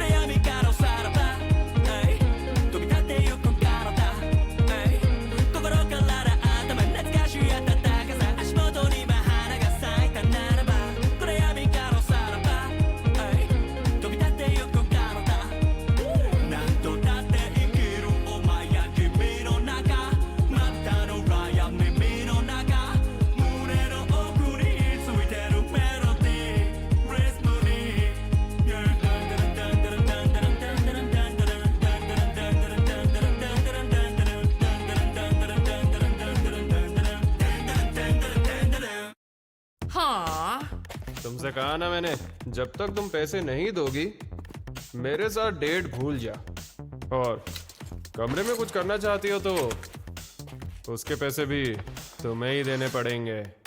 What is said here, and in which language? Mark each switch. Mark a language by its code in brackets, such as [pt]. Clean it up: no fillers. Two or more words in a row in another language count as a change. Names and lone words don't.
[ja] 闇からおさらば飛び立ってゆく体心から頭懐かしい暖かさ足元に今花が咲いたならば暗闇からおさらば飛び立ってゆく体何度だって生きるお前や君の中またの暗闇耳の中胸の奥についてるメロディーリズムに [hi] हाँ तुमसे कहा ना मैंने जब तक तुम पैसे नहीं दोगी मेरे साथ डेट भूल जा और कमरे में कुछ करना चाहती हो तो उसके पैसे भी तुम्हें ही देने पड़ेंगे